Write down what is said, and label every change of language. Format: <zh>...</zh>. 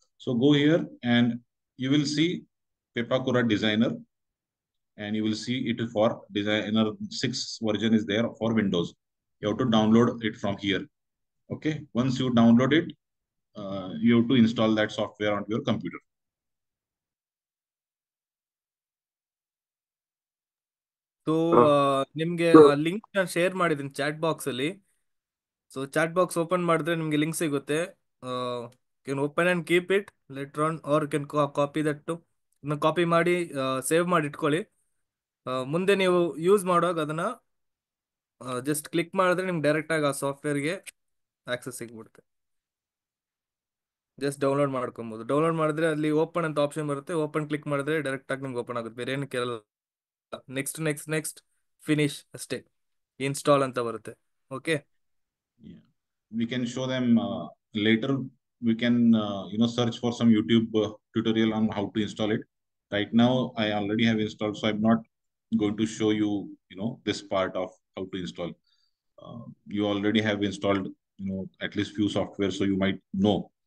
<en>So go here and you will see Pepakura Designer, and you will see it for Designer 6 version is there for Windows. You have to download it from here. Okay, once you download it, you have to install that software on your computer.</en> <kn>So ನಿಮ್ಗೆ link ನಾನು share ಮಾಡಿದ್ದೀನಿ chat box ಅಲ್ಲಿ. So chat box open ಮಾಡಿದ್ರೆ ನಿಮ್ಗೆ link ಸಿಗುತ್ತೆ.</kn> <en>Can open and keep it later on, or can copy that too.</en> <kn>Copy ಮಾಡಿ save ಮಾಡಿ ಇಟ್ಕೊಳ್ಳಿ. ಮುಂದೆ ನೀವು ಯೂಸ್ ಮಾಡುವಾಗ ಅದನ್ನ ಜಸ್ಟ್ ಕ್ಲಿಕ್ ಮಾಡಿದ್ರೆ ನಿಮ್ಗೆ ಡೈರೆಕ್ಟ್ ಆಗಿ ಆ ಸಾಫ್ಟ್ವೇರ್ಗೆ ಆಕ್ಸೆಸ್ ಸಿಗ್ಬಿಡುತ್ತೆ. ಜಸ್ಟ್ ಡೌನ್ಲೋಡ್ ಮಾಡ್ಕೊಬೋದು. ಡೌನ್ಲೋಡ್ ಮಾಡಿದ್ರೆ ಅಲ್ಲಿ ಓಪನ್ ಅಂತ ಆಪ್ಷನ್ ಬರುತ್ತೆ. ಓಪನ್ ಕ್ಲಿಕ್ ಮಾಡಿದ್ರೆ ಡೈರೆಕ್ಟ್ ಆಗಿ ನಿಮ್ಗೆ ಓಪನ್ ಆಗುತ್ತೆ, ಬೇರೆ ಏನು ಕೇಳಲ್ಲ. ನೆಕ್ಸ್ಟ್ ನೆಕ್ಸ್ಟ್ ನೆಕ್ಸ್ಟ್ ಫಿನಿಶ್ ಅಷ್ಟೇ, ಇನ್ಸ್ಟಾಲ್ ಅಂತ ಬರುತ್ತೆ. Okay,</kn> <en>Yeah, we can show them later. We can search for some YouTube tutorial on how to install it. Right now I already have installed, so I'm not going to show you this part of how to install. You already have installed at least few software, so you might know.</en>